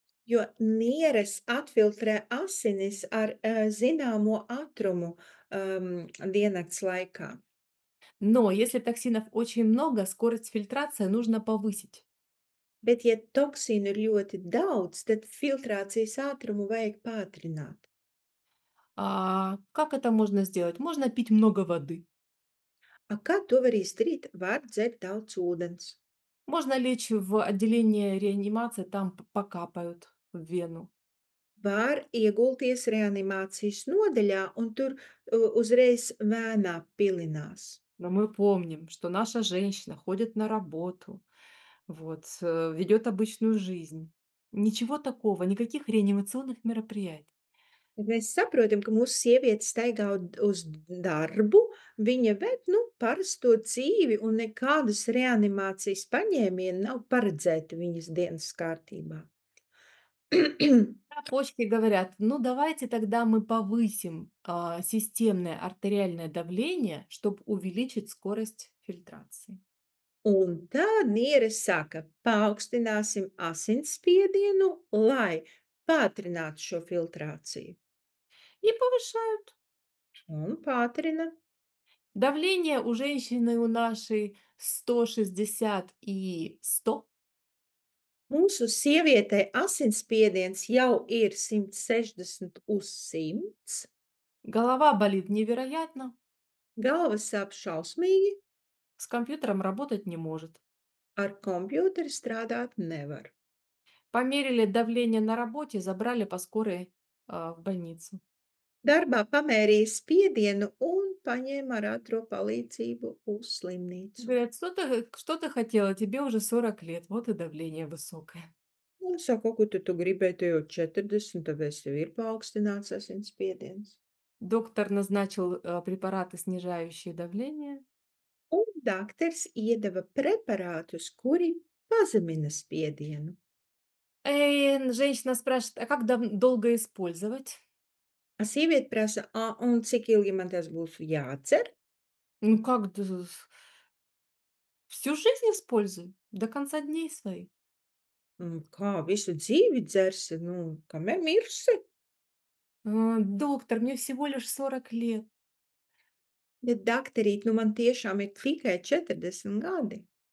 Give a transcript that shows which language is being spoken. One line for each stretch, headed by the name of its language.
Latvian: Jo nieres atfiltrē asinis ar zināmo ātrumu diennakts laikā.
Russian: Но если токсинов очень много, скорость фильтрации нужно повысить.
Latvian: Bet, ja toksīnu ir ļoti daudz, tad filtrācijas ātrumu vajag pātrināt.
Russian: Как это можно сделать? Можно пить много воды.
Latvian: A kā to var izdarīt? Var dzert daudz ūdens.
Russian: Можно лечь в отделение реанимации, там покапают в вену.
Latvian: Var iegulties reanimācijas nodaļā un tur uzreiz vēnā pilinās.
Russian: Но мы помним, что наша женщина ходит на работу, вот, ведет обычную жизнь. Ничего такого, никаких реанимационных мероприятий.
Latvian: Bet mēs saprotam, ka mūsu sieviete staigā uz darbu, viņa ved, nu, parasto dzīvi un nekādas reanimācijas paņēmieni nav paredzēti viņas dienas kārtībā.
Russian: А почки говорят, ну давайте тогда мы повысим системное артериальное давление, чтобы увеличить скорость фильтрации.
Latvian: Un tad nieres saka, paaugstināsim asinsspiedienu, lai pātrinātu šo filtrāciju.
Russian: И повышают.
Latvian: Un pātrina.
Russian: Давление у женщины у нашей 160 и 100.
Latvian: Mūsu sievietei asinsspiediens jau ir 160 uz 100,
Russian: Голова болит невероятно,
Latvian: galva sāp šausmīgi,
Russian: с компьютером работать не может.
Latvian: ar kompjuteri strādāt nevar.
Russian: Померили давление на работе, забрали по скорой в больницу.
Latvian: Darbā pamērīja spiedienu un paņēma ar ātro palīdzību uz slimnīcu.
Russian: Говорят, что ты хотела, тебе уже 40 лет, вот и давление высокое.
Latvian: Un saka, ko tu gribēji, te jau 40, tāpēc tev ir paaugstināts asinsspiediens.
Russian: Доктор назначил препараты, снижающие давление.
Latvian: Un dakteris iedeva preparātus, kuri pazemina spiedienu.
Russian: И женщина спрашивает, а как долго использовать?
Latvian: Sieviete prasa, un cik ilgi man tas būs jādzer?
Russian: Ну как, всю жизнь используй, до конца дней своих.
Latvian: Kā visu dzīvi dzersi, nu, kamēr mirsi?
Russian: Доктор, мне всего лишь 40 лет.
Latvian: Bet dakterīt, nu man tiešām ir tikai 40 gadi.